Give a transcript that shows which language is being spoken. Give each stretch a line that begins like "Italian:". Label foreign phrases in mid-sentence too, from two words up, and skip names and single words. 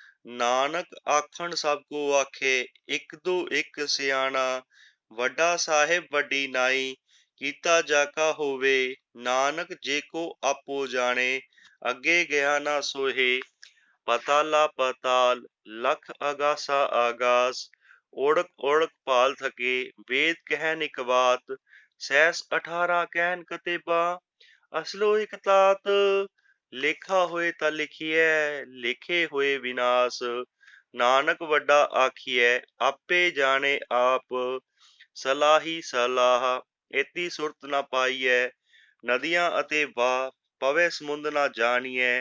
Punjabi: ਨਾਨਕ ਆਖਣ ਸਭ ਕੋ ਆਖੇ, ਇਕ ਦੂ ਇਕ ਸਿਆਣਾ, ਵੱਡਾ ਸਾਹਿਬ ਵੱਡੀ ਨਾਈ, ਕੀਤਾ ਜਾ ਕਾ ਹੋਵੇ, ਨਾਨਕ ਜੇ ਕੋ ਆਪੋ ਜਾਣੇ, ਅੱਗੇ ਗਿਆ ਨਾ ਸੋਹੇ,
Hindi: पताला पताल लख आगासा आगास। ओढ़क ओढ़क पाल थके वेद कह निकबात। सहस 18 कहन कतेबा
Punjabi: ਅਸਲੋ ਇਕ ਤਾਤ। ਲੇਖਾ ਹੋਏ ਤਾਂ ਲਿਖੀਐ ਲੇਖੇ ਹੋਏ ਵਿਨਾਸ਼। ਨਾਨਕ ਵੱਡਾ ਆਖੀਐ ਆਪੇ ਜਾਣੇ ਆਪ। ਸਲਾਹੀ ਸਲਾਹ ਏਤੀ ਸੁਰਤ ਨਾ ਪਾਈਐ। ਨਦੀਆਂ ਅਤੇ ਵਾਹ ਪਵੇ ਸਮੁੰਦ ਨਾ ਜਾਣੀਐ।